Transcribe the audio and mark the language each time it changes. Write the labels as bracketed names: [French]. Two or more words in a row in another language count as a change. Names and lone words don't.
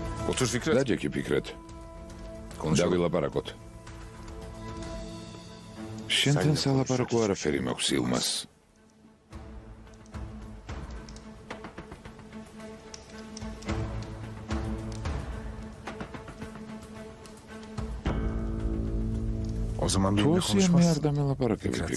[Turkish] Otur Fikret. [Georgian] დაჯექი ფიქრეთ. [Turkish] Konuşalım. [Georgian] დავილაპარაკოთ. შენთან სალაპარაკო არაფერი მაქვს ილმას. [Turkish] O zaman [Georgian] თუ [Turkish] benimle [Georgian] ასია მე არ [Turkish] konuşmazsın. [Georgian] დამელაპარაკები ფიქრეთ.